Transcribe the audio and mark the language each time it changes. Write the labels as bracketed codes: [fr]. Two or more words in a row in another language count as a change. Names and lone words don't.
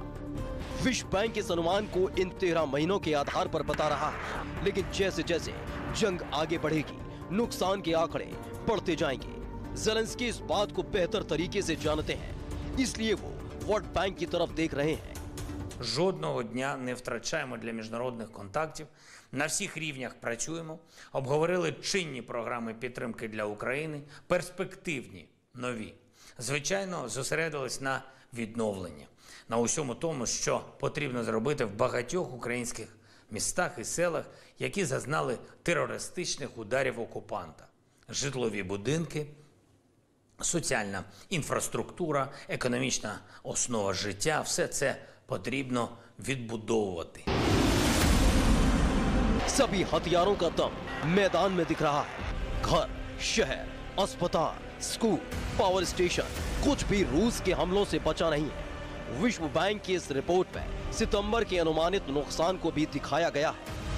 [hi] विश्व बैंक इस अनुमान को इन 13 महीनों के आधार पर बता रहा है, लेकिन जैसे जैसे जंग आगे बढ़ेगी नुकसान के आंकड़े बढ़ते जाएंगे। जेलेंस्की इस बात को बेहतर तरीके से जानते हैं, इसलिए वो वर्ल्ड बैंक की तरफ देख रहे हैं। [uk] Жодного дня не втрачаємо для міжнародних контактів. На всіх рівнях працюємо. Обговорили чинні програми підтримки для України, перспективні, нові. Звичайно, зосередились на відновленні, на усьому тому, що потрібно зробити в багатьох українських містах і селах, які зазнали терористичних ударів окупанта. Житлові будинки, соціальна інфраструктура, економічна основа життя – все це потрібно відбудовувати. [hi] सभी हथियारों का दम मैदान में दिख रहा है। घर, शहर, अस्पताल, स्कूल, [en] power station, [hi] कुछ भी रूस के हमलों से बचा नहीं है। विश्व बैंक की इस रिपोर्ट में सितंबर के अनुमानित नुकसान को भी दिखाया गया है।